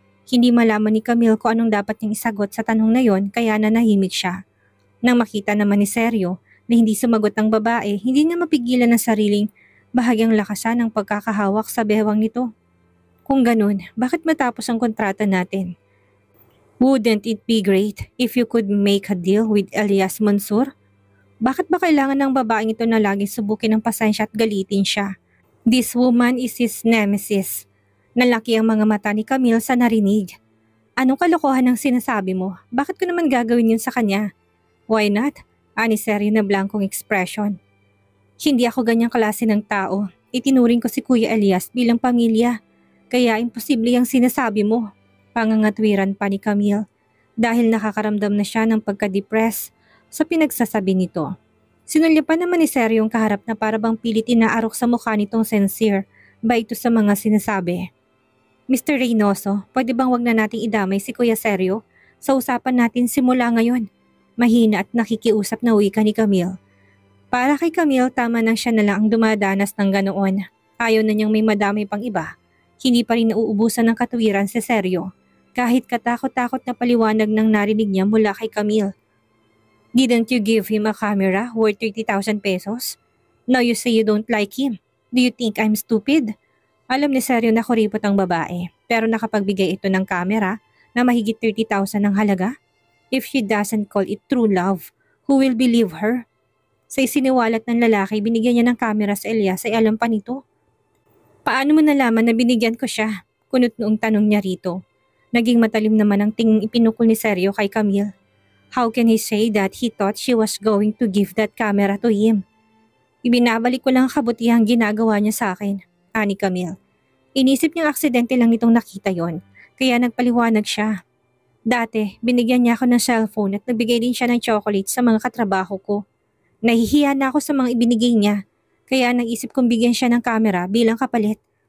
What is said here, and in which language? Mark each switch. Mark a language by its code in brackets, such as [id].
[tl] Hindi malaman ni Camille kung anong dapat niyang isagot sa tanong na yon kaya nanahimik siya. Nang makita naman ni Sergio na hindi sumagot ang babae, hindi niya mapigilan ang sariling bahagyang lakasan ng pagkakahawak sa bewang nito. Kung ganun, bakit matapos ang kontrata natin? [en] Wouldn't it be great if you could make a deal with Elias Mansur? [tl] Bakit ba kailangan ng babaeng ito na laging subukin ng pasensya at galitin siya? [en] This woman is his nemesis. [tl] Nalaki ang mga mata ni Camille sa narinig. Anong kalokohan ang sinasabi mo? Bakit ko naman gagawin yun sa kanya? [en] Why not? [tl] Ani Sergio na blankong expression. Hindi ako ganyang klase ng tao. Itinuring ko si Kuya Elias bilang pamilya. Kaya imposible ang sinasabi mo. Pangangatwiran pa ni Camille dahil nakakaramdam na siya ng pagka-depress sa pinagsasabi nito. Sinulyapan naman ni Sergio ang kaharap na parabang pilit inaarok sa mukha nitong sincere ba ito sa mga sinasabi. Mr. Reynoso, pwede bang wag na nating idamay si Kuya Sergio sa usapan natin simula ngayon? Mahina at nakikiusap na wika ni Camille. Para kay Camille, tama nang siya na lang ang dumadanas ng ganoon. Ayaw na niyang may madamay pang iba. Hindi pa rin nauubusan ng katwiran si Sergio, kahit katakot-takot na paliwanag ng narinig niya mula kay Camille. [en] Didn't you give him a camera worth 30,000 pesos? Now you say you don't like him. Do you think I'm stupid? [tl] Alam ni Sergio na kuripot ang babae, pero nakapagbigay ito ng camera na mahigit 30,000 ng halaga? [en] If she doesn't call it true love, who will believe her? [tl] Sa isiniwalat ng lalaki, binigyan niya ng camera sa Elias ay alam pa nito. Paano mo nalaman na binigyan ko siya? Kunot noong tanong niya rito. Naging matalim naman ang tinging ipinukol ni Sergio kay Camille. [en] How can he say that he thought she was going to give that camera to him? [tl] Ibinabalik ko lang ang kabutihang ginagawa niya sa akin, ani Camille. Inisip niyang aksidente lang nitong nakita yon, kaya nagpaliwanag siya. Dati, binigyan niya ako ng cellphone at nagbigay din siya ng chocolate sa mga katrabaho ko. Nahihiya na ako sa mga ibinigay niya. Kaya nag-isip kong bigyan siya ng kamera bilang kapalit.